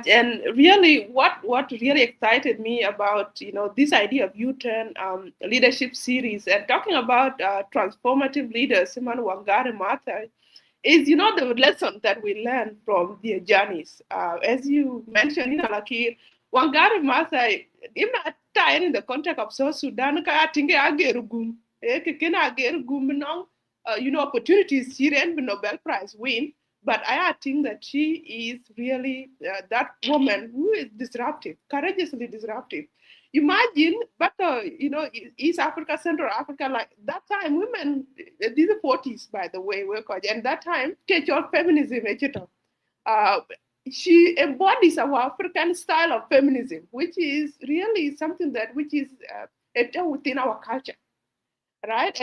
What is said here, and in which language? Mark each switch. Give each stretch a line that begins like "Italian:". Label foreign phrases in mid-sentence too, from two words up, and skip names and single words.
English: And really, what really excited me about this idea of U-turn leadership series and talking about transformative leaders, Simon Wangari Maathai, is the lesson that we learn from their journeys. As you mentioned, Lakir, Wangari Maathai, even at time in the context of South Sudan, I think agerugum, kena agerugum nong, opportunities here and the Nobel Prize win. But I think that she is really that woman who is disruptive, courageously disruptive. Imagine, but East Africa, Central Africa, like that time, women, these are 40s, by the way, and that time, cultural feminism, uh, she embodies our African style of feminism, which is really something that which is within our culture, right?